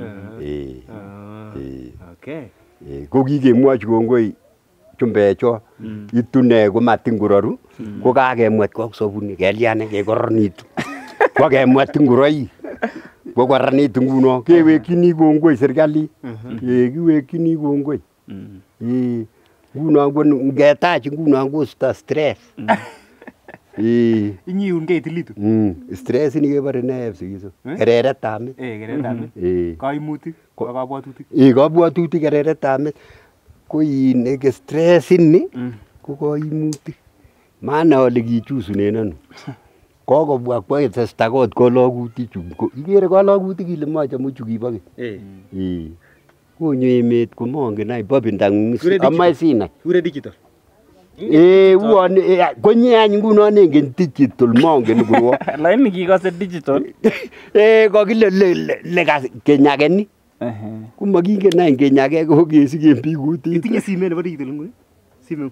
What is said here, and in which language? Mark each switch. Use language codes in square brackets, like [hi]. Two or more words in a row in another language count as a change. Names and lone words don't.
[kln] Ko kikemwochi kongoi chumbecho itune komatin kororu ko kakemwet koksobuni keliane kekororonitu. Ko kemwet ngoroik. Ko kororonitu nguno kewekyini kongoi serikali. Kiwekyini kongoi. Nguno ngetach nguno kosto stress. Inyiungei itilitu? Stress ni kebore ne sikiso. Kereretab met. Kereretab met. Kaimutik ak kabwatutik. Kabwatutik kereretab met. ko in stress ni ko koimutik. Maana ole kichusunen ano. Kokobwa kwa testa kot kologutik chu. Ikere kologutik ile machame chu kibo keny. Konyo emet komongen ai babindang'ung amae sinai. Kure digital. Uon konye any ngunon engen digital mongen kurwo. Lakini kikose digital. Kokile lekas kenyakeni. Komakingen any kenyake ko kesiken biik kutit. Itinye simet nebo digital nguni? Simet.